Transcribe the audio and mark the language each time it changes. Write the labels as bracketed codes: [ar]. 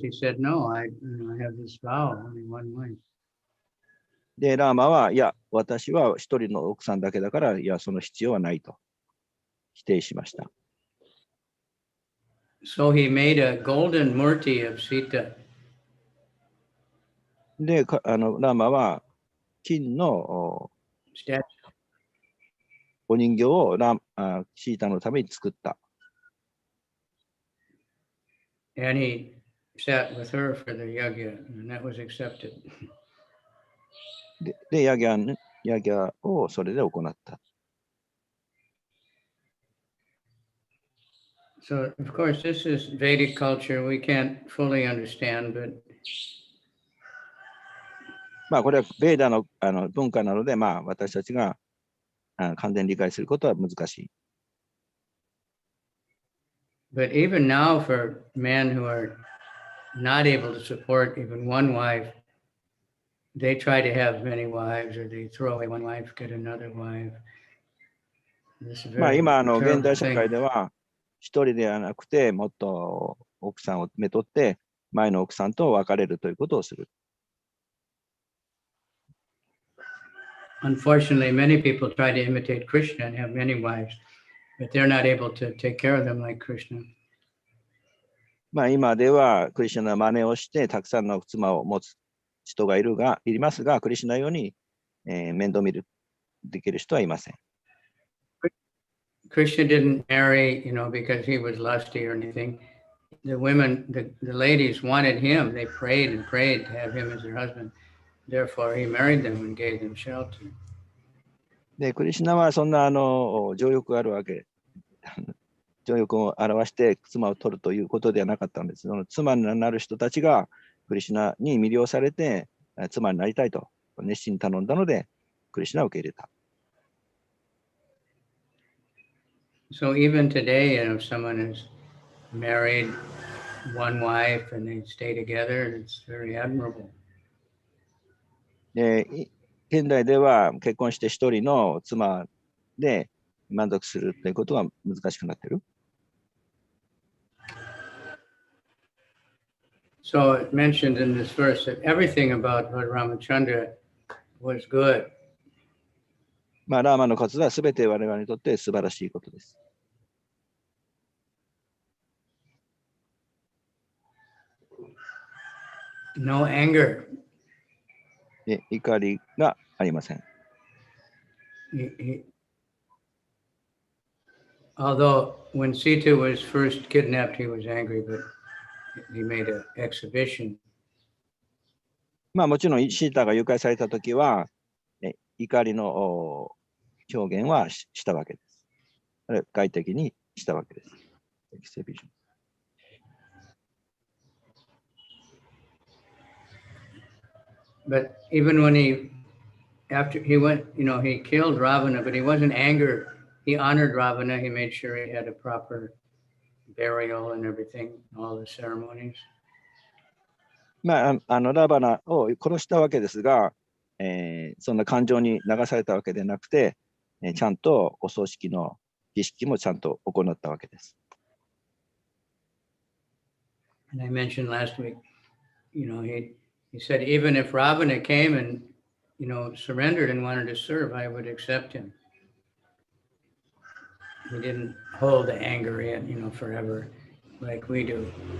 [en] He said, no, I have this vow, only one wife. [ja] で、ラーマは、いや、私は一人の奥さんだけだから、いや、その必要はないと否定しました。 [en] So he made a golden murti of Sita. [ja] で、ラーマは金のお人形をシータのために作った。 [en] And he sat with her for the yagya, and that was accepted. [ja] で、ヤギャをそれで行った。 [en] So, of course, this is Vedic culture. We can't fully understand, but [ja] これはベーダの文化なので、私たちが完全に理解することは難しい。 [en] But even now, for men who are not able to support even one wife, they try to have many wives, or they throw away one wife, get another wife. This is very [ja] 今現代 [en] terrible [ja] 社会 [en] thing. [ja] では一人ではなくてもっと奥さんをめとって前の奥さんと別れるということをする。 [en] Unfortunately, many people try to imitate Krishna and have many wives, but they're not able to take care of them like Krishna. [ja] 今ではクリシュナの真似をしてたくさんの妻を持つ人がいますが、クリシュナのように、面倒見るできる人はいません。 [en] Krishna didn't marry, because he was lusty or anything. The women, the ladies wanted him. They prayed and prayed to have him as their husband. therefore he married them and gave them shelter. [ja] で、クリシュナはそんな情欲があるわけ。情欲を表して妻を取るということではなかったんです。その妻になる人たちがクリシュナに魅了されて妻になりたいと熱心に頼んだので、クリシュナを受け入れた。 [en] So even today, if someone is married one wife and they stay together, it's very admirable. [ja] で、現代では結婚して一人の妻で満足するということは難しくなっている。 [en] So it mentioned in this verse that everything about Lord Ramachandra was good. [ja] まあ、ラーマの活動はすべて我々にとって素晴らしいことです。 [en] No anger. [ja] で、怒りがありません。 [en] Although when Sita was first kidnapped, he was angry, but he made an exhibition. [ja] まあもちろんシータが誘拐されたときは、怒りの表現はしたわけです。外的にしたわけです。エキセビジョン。 [en] But even when after he went, he killed Ravana, but he wasn't angry. He honored Ravana. He made sure he had a proper burial and everything, all the ceremonies. [ja] まあ、ラバナを殺したわけですが、そんな感情に流されたわけでなくて、ちゃんとお葬式の儀式もちゃんと行ったわけです。 [en] And I mentioned last week, he said, even if Ravana came and, surrendered and wanted to serve, I would accept him. He didn't hold the anger in, forever like we do.